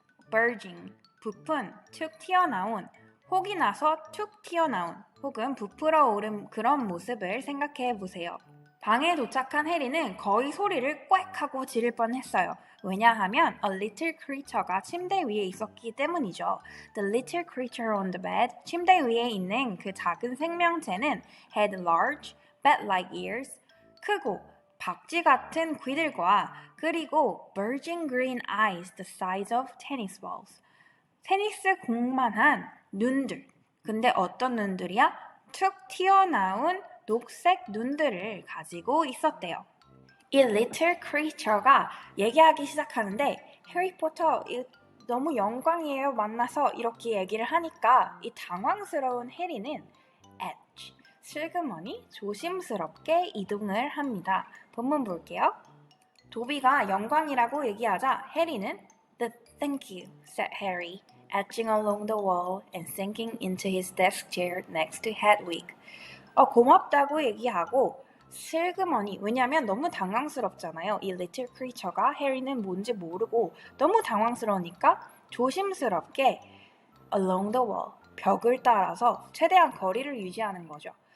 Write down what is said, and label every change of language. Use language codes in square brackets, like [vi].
[ko] burging, 부푼, 툭 튀어나온, 혹이 나서 툭 튀어나온, 혹은 부풀어 오른 그런 모습을 생각해 보세요. 방에 도착한 해리는 거의 소리를 꽥 하고 지를 뻔했어요. 왜냐하면 [en] a little creature [ko] 가 침대 위에 있었기 때문이죠. [en] The little creature on the bed, [ko] 침대 위에 있는 그 작은 생명체는 [en] had large, bat-like ears, [ko] 크고 박쥐 같은 귀들과 그리고 [en] burging green eyes the size of tennis balls. [ko] 테니스 공만한 눈들. 근데 어떤 눈들이야? 툭 튀어나온 녹색 눈들을 가지고 있었대요. 이 little creature가 얘기하기 시작하는데 해리포터 너무 영광이에요 만나서 이렇게 얘기를 하니까 이 당황스러운 해리는 edge, 슬그머니 조심스럽게 이동을 합니다. 본문 볼게요. 도비가 영광이라고 얘기하자 해리는 [en] Thank you, said Harry, edging along the wall and sinking into his desk chair next to Hedwig. [ko] 고맙다고 얘기하고 슬그머니, 왜냐면 너무 당황스럽잖아요. 이 little creature가 해리는 뭔지 모르고 너무 당황스러우니까 조심스럽게 [en] along the wall, [ko] 벽을 따라서 최대한 거리를 유지하는 거죠.